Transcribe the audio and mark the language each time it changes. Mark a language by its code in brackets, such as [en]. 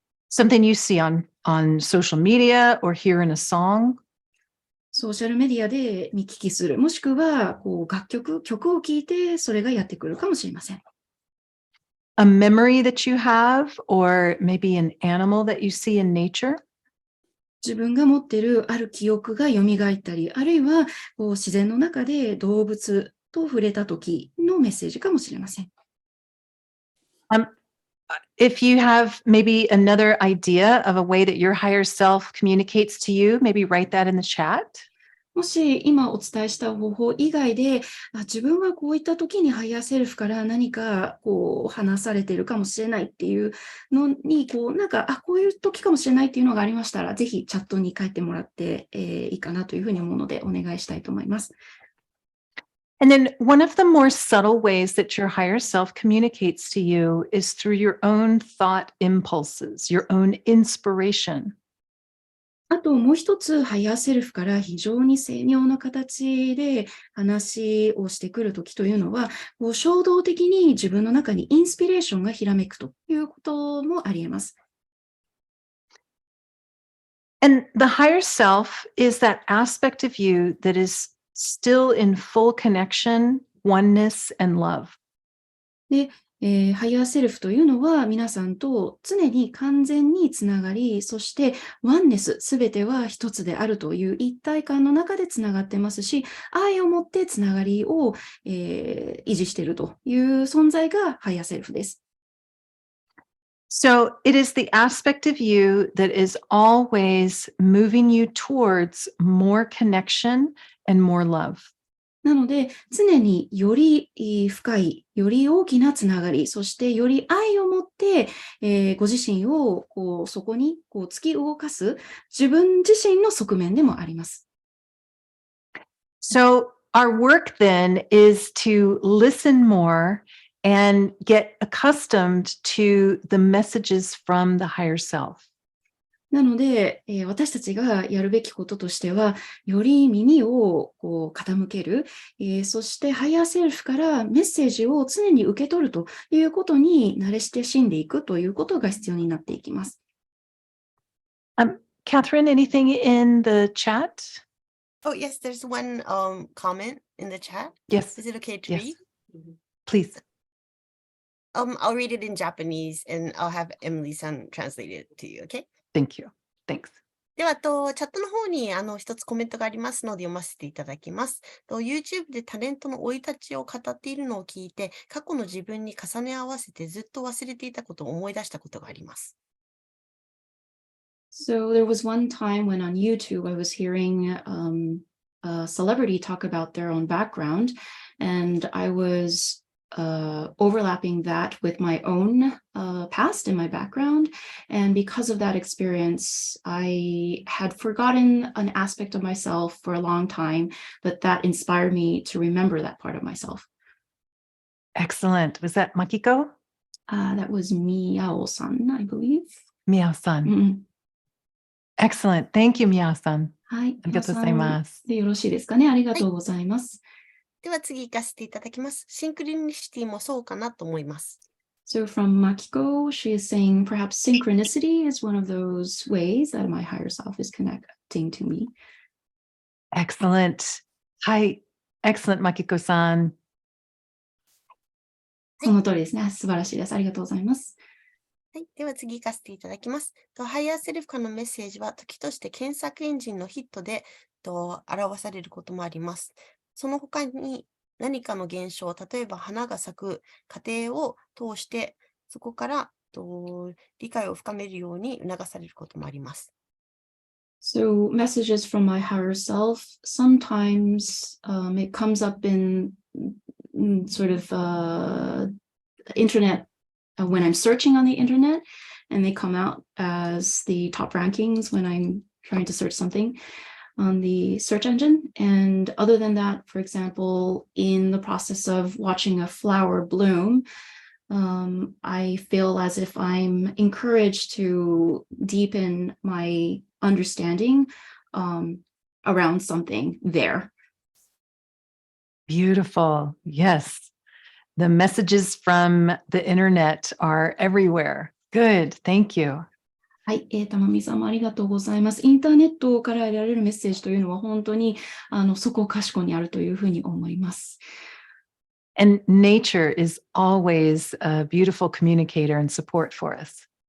[en] Something you see on social media or hear in a song. [ja] ソーシャルメディアで見聞きする、もしくは曲を聴いてそれがやってくるかもしれません。 [en] A memory that you have, or maybe an animal that you see in nature. [ja] 自分が持っているある記憶が蘇ったり、あるいは自然の中で動物と触れた時のメッセージかもしれません。 [en] If you have maybe another idea of a way that your higher self communicates to you, maybe write that in the chat. [ja] もし今お伝えした方法以外で、自分はこういった時にハイヤーセルフから何か話されているかもしれないっていうのに、こういう時かもしれないっていうのがありましたら、ぜひチャットに書いてもらって、いいかなというふうに思うのでお願いしたいと思います。 [en] And then one of the more subtle ways that your higher self communicates to you is through your own thought impulses, your own inspiration. [ja] あともう一つ、ハイヤーセルフから非常に精妙な形で話をしてくるときというのは、衝動的に自分の中にインスピレーションがひらめくということもあり得ます。 [en] And the higher self is that aspect of you that is still in full connection, oneness, and love. [ja] で、ハイヤーセルフというのは皆さんと常に完全につながり、そしてワンネス、すべては一つであるという一体感の中でつながってますし、愛を持ってつながりを、維持しているという存在がハイヤーセルフです。 [en] So it is the aspect of you that is always moving you towards more connection and more love. [ja] なので、常により深い、より大きなつながり、そしてより愛を持って、ご自身をそこに突き動かす自分自身の側面でもあります。 [en] So our work then is to listen more and get accustomed to the messages from the higher self. [ja] なので、私たちがやるべきこととしては、より耳を傾ける、そしてハイヤーセルフからメッセージを常に受け取るということに慣れ親しんでいくということが必要になっていきます。 [en] Catherine, anything in the chat? Oh, yes, there's one comment in the chat. Yes. Is it okay to Yes. read? Please. I'll read it in Japanese and I'll have Emily-san translate it to you, okay? Thank you. Thanks. [ja] では、チャットの方に一つコメントがありますので読ませていただきます。 YouTube でタレントの生い立ちを語っているのを聞いて、過去の自分に重ね合わせてずっと忘れていたことを思い出したことがあります。 [en] So there was one time when on YouTube I was hearing a celebrity talk about their own background, and I was overlapping that with my own past and my background. And because of that experience, I had forgotten an aspect of myself for a long time, but that inspired me to remember that part of myself. Excellent. Was that Makiko? That was Miyao-san, I believe. Miyao-san. Mm-hmm. Excellent. Thank you, Miyao-san. [ja] はい。ありがとうございます。でよろしいですかね。ありがとうございます。では次行かせていただきます。シンクリニシティもそうかなと思います。 [en] So from Makiko, she is saying perhaps synchronicity is one of those ways that my higher self is connecting to me. Excellent. はい。Excellent, Makiko-san. [ja] その通りですね。素晴らしいです。ありがとうございます。はい。では次行かせていただきます。ハイヤーセルフからのメッセージは時として検索エンジンのヒットで表されることもあります。その他に何かの現象、例えば花が咲く過程を通して、そこから理解を深めるように促されることもあります。 [en] So messages from my higher self, sometimes it comes up in sort of internet when I'm searching on the internet, and they come out as the top rankings when I'm trying to search something on the search engine. And other than that, for example, in the process of watching a flower bloom, I feel as if I'm encouraged to deepen my understanding around something there. Beautiful. Yes. The messages from the internet are everywhere. Good. Thank you. [ja] はい、たまみさんもありがとうございます。インターネットから得られるメッセージというのは本当にそこかしこにあるというふうに思います。 [en] And nature is always a beautiful communicator and support for us.